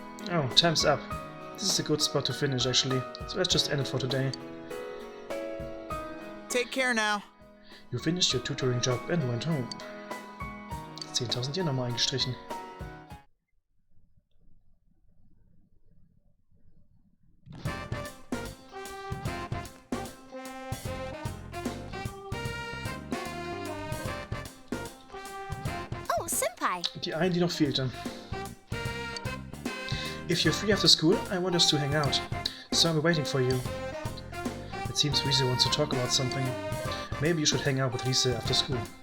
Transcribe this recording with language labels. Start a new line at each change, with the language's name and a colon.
English: Oh, time's up. This is a good spot to finish, actually. So let's just end it for today. Take care now. You finished your tutoring job and went home.
German: 10.000 Yen nochmal eingestrichen. Die eine, die noch fehlte.
English: If you're free after school, I want us to hang out. So I'm waiting for you. It seems Riese wants to talk about something. Maybe you should hang out with Riese after school.